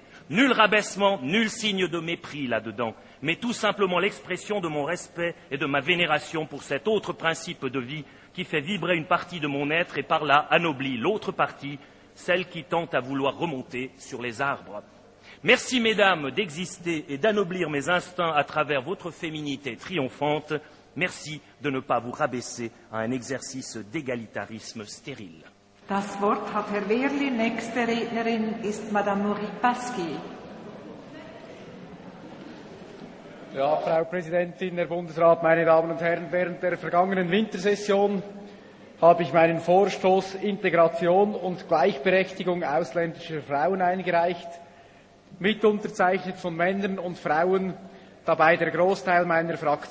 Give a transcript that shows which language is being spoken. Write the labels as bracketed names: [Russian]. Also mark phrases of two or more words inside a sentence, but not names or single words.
[French] Nul rabaissement, nul signe de mépris là-dedans, mais tout simplement l'expression de mon respect et de ma vénération pour cet autre principe de vie qui fait vibrer une partie de mon être et par là anoblit l'autre partie, celle qui tente à vouloir remonter sur les arbres. Merci, mesdames, d'exister et d'anoblir mes instincts à travers votre féminité triomphante. Merci de ne pas vous rabaisser à un exercice d'égalitarisme stérile. [German] Das Wort hat Herr Wehrli. Nächste Rednerin ist Madame Moripaski. Ja, Frau Präsidentin, Herr Bundesrat, meine Damen und Herren, während der vergangenen Wintersession habe ich meinen Vorstoß Integration und Gleichberechtigung ausländischer Frauen eingereicht, mitunterzeichnet von Männern und Frauen, dabei der Großteil meiner Fraktion.